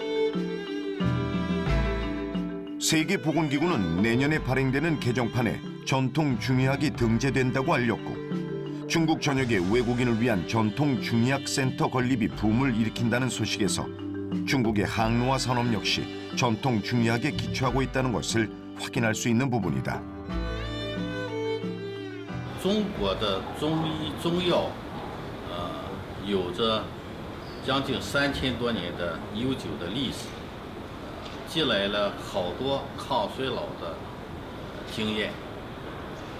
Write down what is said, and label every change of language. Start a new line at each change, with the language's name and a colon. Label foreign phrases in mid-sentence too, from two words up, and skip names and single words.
Korean: 세계보건기구는 내년에 발행되는 개정판에 전통 중의학이 등재된다고 알렸고, 중국 전역의 외국인을 위한 전통 중의학 센터 건립이 붐을 일으킨다는 소식에서 중국의 항노화 산업 역시 전통 중의학에 기초하고 있다는 것을 확인할 수 있는 부분이다.
Chinese: 中国的中医中药，有着将近3000多年的悠久的历史，积累了好多抗衰老的经验。